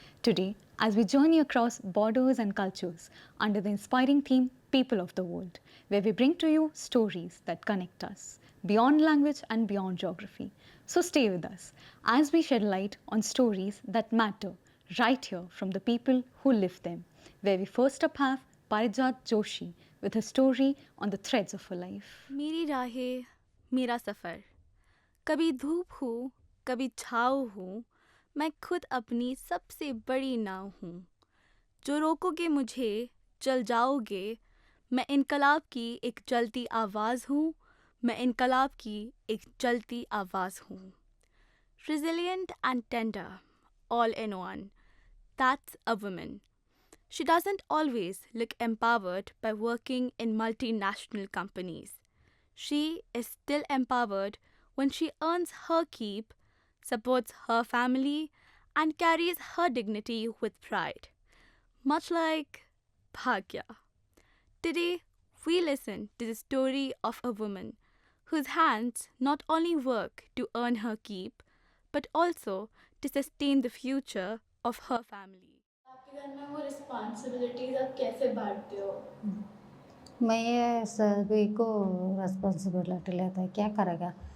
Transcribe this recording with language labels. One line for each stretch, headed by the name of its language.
English: Today, as we journey across borders and cultures under the inspiring theme People of the World, where we bring to you stories that connect us beyond language and beyond geography. So stay with us as we shed light on stories that matter right here from the people who live them, where we first up have Parijat Joshi with a story on the threads of her life.
Hindi: मेरी राहें मेरा सफ़र कभी धूप हूँ, कभी छाँव हूँ, मैं खुद अपनी सबसे बड़ी नाव हूँ। जो रोकोगे मुझे, जल जाओगे। मैं इनकलाब की एक जलती आवाज़ हूँ, मैं इनकलाब की एक जलती आवाज़ हूँ।
English: Resilient and tender, all in one. That's a woman. She doesn't always look empowered by working in multinational companies. She is still empowered when she earns her keep, supports her family, and carries her dignity with pride. Much like Bhagya. Today, we listen to the story of a woman whose hands not only work to earn her keep, but also to sustain the future of her family.
Hindi: आपके घर में वो responsibilities आप कैसे बांटते हो? मैं ये सभी को रिस्पॉन्सिबिलिटी लेता है, क्या करेगा?